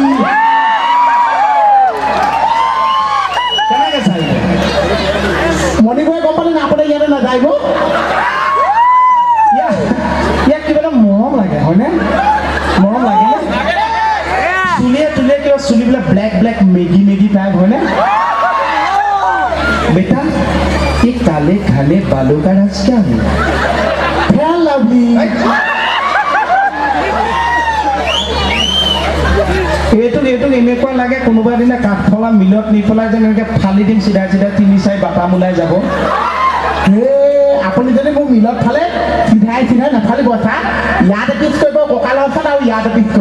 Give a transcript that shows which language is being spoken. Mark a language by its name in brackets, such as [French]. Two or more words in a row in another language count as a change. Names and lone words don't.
[Assamese] কেনেকৈ চাই মণিপুৰে গম পালে নাপালে ইয়াতে নাযায়ব ইয়াক কিবা এটা মৰম লাগে হয়নে মৰম লাগে চুলিয়ে তুলিয়ে কিবা চুলিবিলাক [English] black black [Assamese] মেগি টাইপ হয়নে [Hindi] बेटा ये काले घने बालों का राज क्या है [Assamese] ফেয়ার লাভলি এইটোক এনেকুৱা লাগে কোনোবা দিনা কাঠফলা মিলত নি পেলাই যেন এনেকৈ ফালি দিম চিধা চিধা 3-4 বাটাম ওলাই যাব আপুনি যদি মোক মিলত ফালে চিধাই নাফালিব চা ইয়াত পিচ কৰিব কঁকালৰ ওচৰত আৰু ইয়াত পিচ কৰিব